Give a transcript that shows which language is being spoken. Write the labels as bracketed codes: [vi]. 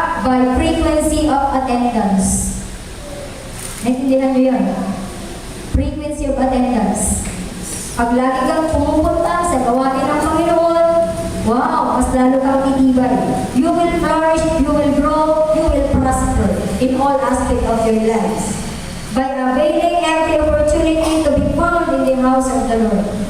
[en] By frequency of attendance. [tl] Naintindihan niyo yun? [en] Frequency of attendance. [tl] Pag lagi kang pumupunta sa gawain ng Panginoon, wow, mas lalo kang titibay. [en] You will flourish, you will grow, you will prosper in all aspects of your lives. By availing every opportunity to be found in the house of the Lord.